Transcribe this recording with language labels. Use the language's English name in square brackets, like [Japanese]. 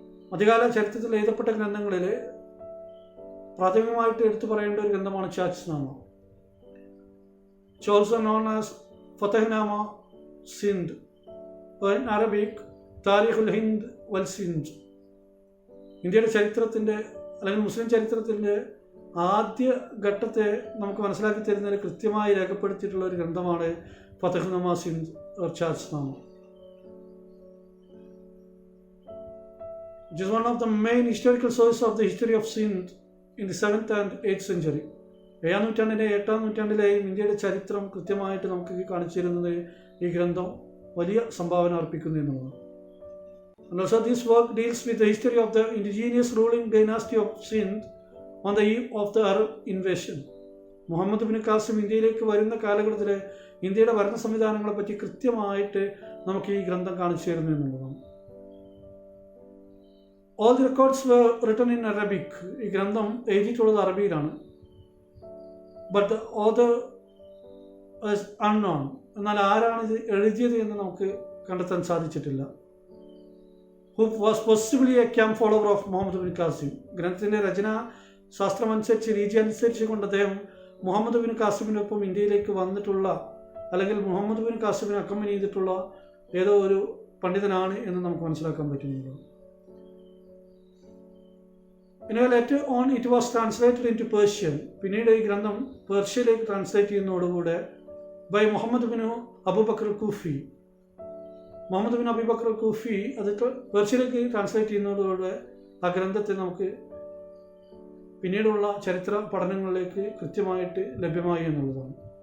[Malayalam] മധ്യകാല ചരിത്രത്തിൽ എഴുതപ്പെട്ട ഗ്രന്ഥങ്ങളിൽ പ്രാഥമികമായിട്ട് എടുത്തു പറയേണ്ട ഒരു ഗ്രന്ഥമാണ് ചാച്ച്നാമ, [English] also known as [Malayalam] ഫതഹ്നാമ Sindh, in Arabic Tariqul Hind വൽ സിന്ധ്. ഇന്ത്യയുടെ ചരിത്രത്തിൻ്റെ അല്ലെങ്കിൽ മുസ്ലിം ചരിത്രത്തിൻ്റെ ആദ്യ ഘട്ടത്തെ നമുക്ക് മനസ്സിലാക്കി തരുന്നതിൽ കൃത്യമായി രേഖപ്പെടുത്തിയിട്ടുള്ള ഒരു ഗ്രന്ഥമാണ് ഫതഹ്നാമ Sindh or ചാച്ച്നാമ. [English] It is one of the main historical sources of the history of Sindh in the 7th and 8th century. [Malayalam] 7ാം നൂറ്റാണ്ടിലെയും 8ാം നൂറ്റാണ്ടിലെയും ഇന്ത്യയുടെ ചരിത്രം കൃത്യമായിട്ട് നമുക്ക് കാണിച്ചു തരുന്നത് ഈ ഗ്രന്ഥം വലിയ സംഭാവന അർപ്പിക്കുന്നു എന്നുള്ളതാണ്. [English] And also this work deals with the history of the indigenous ruling dynasty of Sindh on the eve of the Arab invasion. [Malayalam] Muhammad bin Qasem ഇന്ത്യയിലേക്ക് വരുന്ന കാലഘട്ടത്തിലെ ഇന്ത്യയുടെ ഭരണ സംവിധാനങ്ങളെ പറ്റി കൃത്യമായിട്ട് നമുക്ക് ഈ ഗ്രന്ഥം കാണിച്ചു തരുന്നു എന്നുള്ളതാണ്. [English] All the records were written in Arabic. [Malayalam] ഈ ഗ്രന്ഥം എഴുതിയിട്ടുള്ളത് അറബിയിലാണ്. [English] But the author is unknown. [Malayalam] എന്നാൽ ആരാണ് ഇത് എഴുതിയത് എന്ന് നമുക്ക് കണ്ടെത്താൻ സാധിച്ചിട്ടില്ല. [English] Who was possibly a camp follower of Muhammad bin Qasim. [Malayalam] ഗ്രന്ഥത്തിൻ്റെ രചനാ ശാസ്ത്രമനുസരിച്ച്, രീതി അനുസരിച്ച് കൊണ്ട് അദ്ദേഹം മുഹമ്മദ് ബിൻ ഖാസിമിനൊപ്പം ഇന്ത്യയിലേക്ക് വന്നിട്ടുള്ള അല്ലെങ്കിൽ മുഹമ്മദ് ബിൻ ഖാസിമിനെ അക്കമ്പനി ചെയ്തിട്ടുള്ള ഏതോ ഒരു പണ്ഡിതനാണ് എന്ന് നമുക്ക് മനസ്സിലാക്കാൻ പറ്റുന്നതാണ്. [English] later on it was translated into Persian. [Malayalam] പിന്നീട് ഈ ഗ്രന്ഥം പേർഷ്യയിലേക്ക് translate ചെയ്യുന്നതോടുകൂടെ by Muhammad bin Abubakar കൂഫി. Muhammad bin Abubakar കൂഫി അത് പേർഷ്യയിലേക്ക് ട്രാൻസ്ലേറ്റ് ചെയ്യുന്നതോടുകൂടെ ആ ഗ്രന്ഥത്തെ നമുക്ക് പിന്നീടുള്ള ചരിത്ര പഠനങ്ങളിലേക്ക് കൃത്യമായിട്ട് ലഭ്യമായി എന്നുള്ളതാണ്.